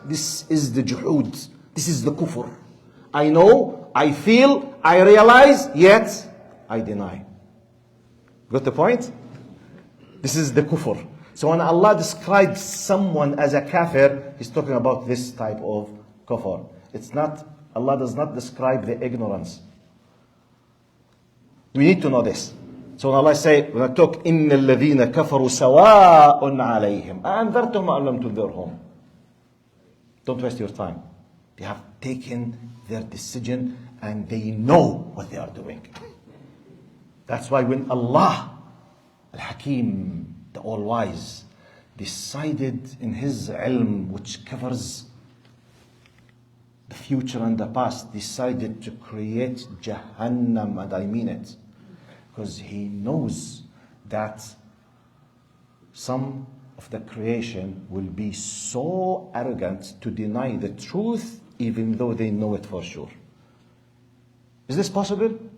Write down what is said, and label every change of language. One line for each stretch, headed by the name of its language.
English: This is the juhud. This is the kufr. I know, I feel, I realize, yet I deny. Got the point? This is the kufr. So when Allah describes someone as a kafir, He's talking about this type of kufr. It's not, Allah does not describe the ignorance. We need to know this. So when Allah say, when I talk,
Arabic: إِنَّ الَّذِينَ كَفَرُوا سَوَاءٌ عَلَيْهِمْ أَأَنذَرْتُمْ أَمْ لَمْ تُنذِرْهُمْ.
English: Don't waste your time. They have taken their decision and they know what they are doing. That's why when Allah Al-Hakim, the all-wise, decided in his ilm, which covers the future and the past, decided to create Jahannam, and I mean it, because he knows that some of the creation will be so arrogant to deny the truth even though they know it for sure. Is this possible?